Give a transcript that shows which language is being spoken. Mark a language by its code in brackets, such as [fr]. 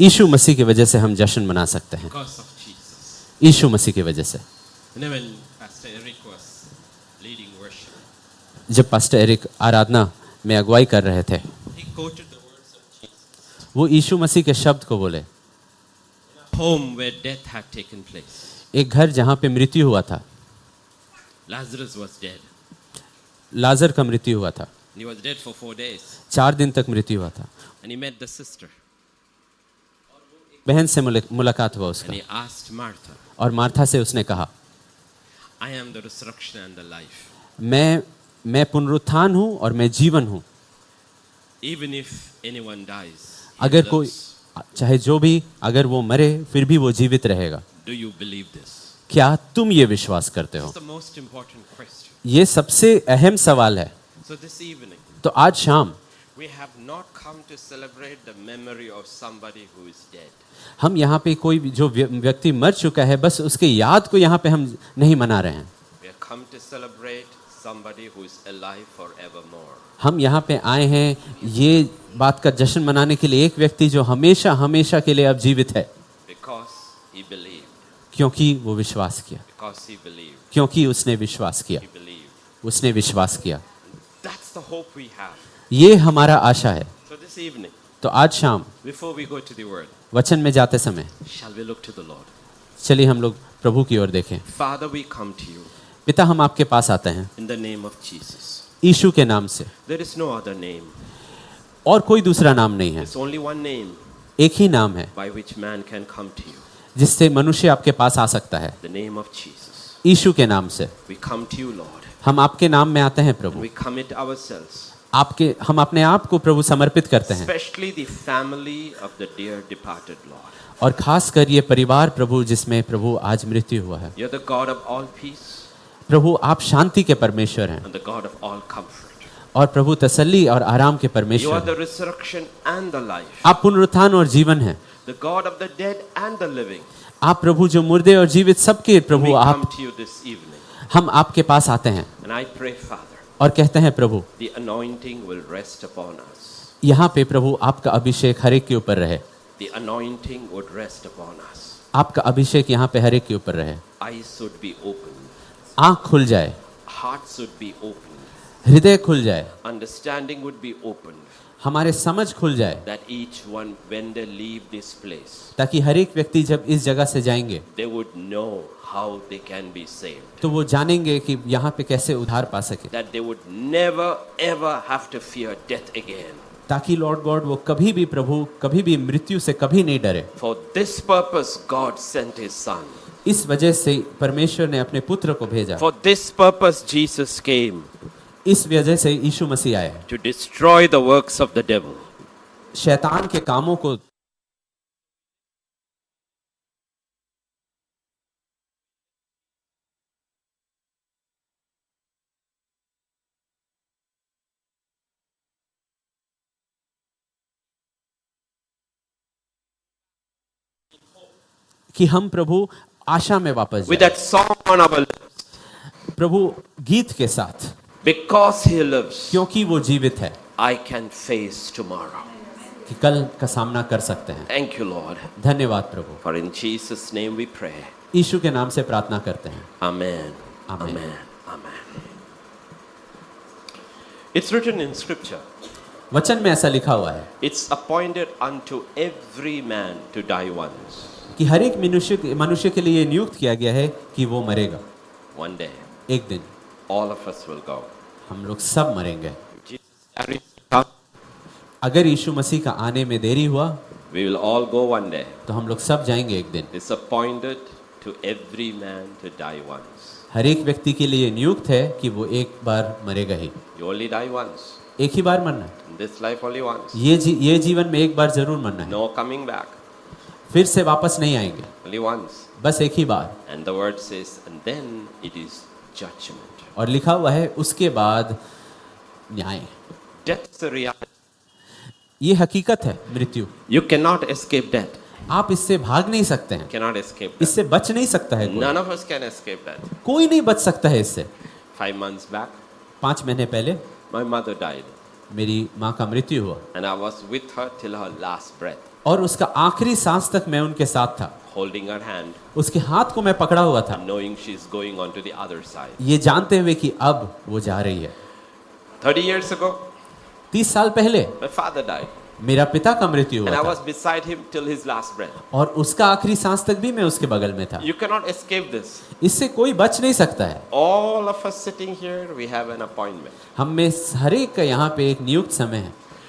[hi] यीशु मसीह की वजह से हम जश्न मना सकते हैं। [en] Because of Jesus. [hi] यीशु मसीह की वजह से। [en] And then when Pastor Eric was leading worship, [hi] जब पास्टर एरिक आराधना में अगुवाई कर रहे थे, [en] he quoted the words of Jesus. [hi] वो यीशु मसीह के शब्द को बोले। [en] Home where death had taken place. [hi] एक घर जहाँ पे मृत्यु हुआ था, [en] Lazarus was dead. [hi] लाजर का मृत्यु हुआ था। [en] And he was dead for 4 days. [hi] 4 दिन तक मृत्यु हुआ था। [en] And he met the sister. [hi] बहन से मुलाकात हुआ [en] And [hi] उसका [en] he asked Martha, [hi] और मार्था से उसने कहा, [en] I am the resurrection and the life. [hi] मैं पुनरुत्थान हूँ और मैं जीवन हूँ। [en] Even if anyone dies, he [hi] अगर कोई [en] lives. [hi] चाहे जो भी, अगर वो मरे फिर भी वो जीवित रहेगा। [en] Do you believe this? [hi] क्या तुम ये विश्वास करते हो? [en] That's the most important question. [hi] ये सबसे अहम सवाल है। [en] So this evening, [hi] तो आज शाम [en] we have not come to celebrate the memory of somebody who is dead. [hi] हम यहाँ पे कोई जो व्यक्ति मर चुका है बस उसके याद को यहाँ पे हम नहीं मना रहे हैं। [en] We have come to celebrate somebody who is alive forevermore. [hi] हम यहाँ पे आए हैं ये बात का जश्न मनाने के लिए, एक व्यक्ति जो हमेशा हमेशा के लिए अब जीवित है। [en] Because he believed. [hi] क्योंकि वो विश्वास किया, [en] Because he believed. [hi] क्योंकि उसने विश्वास किया, [en] He believed. [hi] उसने विश्वास किया। [en] That's the hope we have. [hi] ये हमारा आशा है। [en] So this evening, [hi] तो आज शाम [en] before we go to the word, [hi] वचन में जाते समय [en] shall we look to the Lord? [hi] चलिए हम लोग प्रभु की ओर देखें। [en] Father, we come to you [hi] पिता, हम आपके पास आते हैं [en] in the name of Jesus. [hi] यीशु के नाम से। [en] There is no other name. [hi] और कोई दूसरा नाम नहीं है, [en] There's only one name [hi] एक ही नाम है [en] by which man can come to you. [hi] जिससे मनुष्य आपके पास आ सकता है, [en] The name of Jesus. [hi] यीशु के नाम से। [en] We come to you, Lord. [hi] हम आपके नाम में आते हैं [en] And [hi] Prabhu. [en] we commit ourselves, [hi] हम अपने आप को प्रभु समर्पित करते हैं, [en] especially the family of the dear departed Lord. [hi] और खास कर ये परिवार प्रभु जिसमें प्रभु आज मृत्यु हुआ है। [en] You're the God of all peace [hi] प्रभु आप शांति के परमेश्वर हैं [en] and the God of all comfort. [hi] और प्रभु तसल्ली और आराम के [en] You are [hi] परमेश्वर [en] the [hi] हैं। [en] resurrection and the life. [hi] आप पुनरुत्थान और जीवन हैं। [en] The God of the dead and the living. [hi] आप प्रभु जो मुर्दे और जीवित सबके प्रभु, [en] We come [hi] आप [en] to you this evening. [hi] हम आपके पास आते हैं [en] And I pray, Father, [hi] और कहते हैं प्रभु [en] the anointing will rest upon us. [hi] यहाँ पे प्रभु आपका अभिषेक हर एक के ऊपर रहे। [en] The anointing would rest upon us. [hi] आपका अभिषेक यहाँ पे हर एक के ऊपर रहे। [en] Eyes would be opened. [hi] आँख खुल जाए, [en] Hearts would be opened. [hi] हृदय खुल जाए, [en] Understanding would be opened. [hi] हमारे समझ खुल जाए, [en] That each one, when they leave this place, [hi] ताकि हर एक व्यक्ति जब इस जगह से जाएंगे [en] they would know how they can be saved. [hi] तो वो जानेंगे कि यहाँ पे कैसे उद्धार पा सके, [en] That they would never ever have to fear death again. [hi] ताकि लॉर्ड गॉड वो कभी भी प्रभु कभी भी मृत्यु से कभी नहीं डरे। [en] For this purpose, God sent His Son. [hi] इस वजह से परमेश्वर ने अपने पुत्र को भेजा, [en] For this purpose, Jesus came [hi] इस वजह से यीशु मसीह आए [en] to destroy the works of the devil. [hi] शैतान के कामों को कि हम प्रभु आशा में वापस [en] With [hi] जाएं। [en] that song on our lips, [hi] प्रभु गीत के साथ, [en] because He lives, [hi] क्योंकि वो जीवित है, [en] I can face tomorrow. [hi] कि कल का सामना कर सकते हैं। [en] Thank you, Lord. [hi] धन्यवाद प्रभु, [en] For in Jesus' name we pray. [hi] यीशु के नाम से प्रार्थना करते हैं। [en] Amen. Amen. Amen. Amen. It's written in scripture. [hi] वचन में ऐसा लिखा हुआ है [en] It's appointed unto every man to die once. [hi] कि हर एक मनुष्य के लिए नियुक्त किया गया है कि वो मरेगा। [en] One day, [hi] एक दिन [en] all of us will go. [hi] हम लोग सब मरेंगे। [en] Jesus tarries to come, [hi] अगर यीशु मसीह का आने में देरी हुआ [en] we will all go one day. [hi] तो हम लोग सब जाएंगे एक दिन। [en] It's appointed to every man to die once. [hi] हर एक व्यक्ति के लिए नियुक्त है कि वो एक बार मरेगा ही। [en] You only die once. [hi] एक ही बार मरना है। [en] In this life only once. [hi] ये जीवन में एक बार जरूर मरना है। [en] No coming back. [hi] फिर से वापस नहीं आएंगे, [en] Only once. [hi] बस एक ही बार। [en] And the word says, and then it is judgment. [hi] और लिखा हुआ है उसके बाद न्याय। [en] Death is a reality. [hi] ये हकीकत है मृत्यु। [en] You cannot escape death. [hi] आप इससे भाग नहीं सकते हैं, [en] Cannot escape death. [hi] इससे बच नहीं सकता है कोई। [en] None of us can escape death. [hi] कोई नहीं बच सकता है इससे। [en] 5 months back, [hi] 5 महीने पहले [en] my mother died. [hi] मेरी माँ का मृत्यु हुआ [en] And I was with her till her last breath, [hi] और उसका आखिरी सांस तक मैं उनके साथ था। [en] holding her hand, [hi] उसके हाथ को मैं पकड़ा हुआ था, [en] knowing she's going on to the other side. [hi] ये जानते हुए कि अब वो जा रही है। [en] 30 years ago, [hi] 30 साल पहले [en] my father died. [hi] मेरा पिता का मृत्यु [en] And I [hi] हुआ [en] was [hi] था [en] beside him till his last breath. [hi] और उसका आखिरी सांस तक भी मैं उसके बगल में था। [en] You cannot escape this. [hi] इससे कोई बच नहीं सकता है। [en] All of us sitting here, we have an appointment. [hi] हम में हर एक का यहाँ पे एक नियुक्त समय है।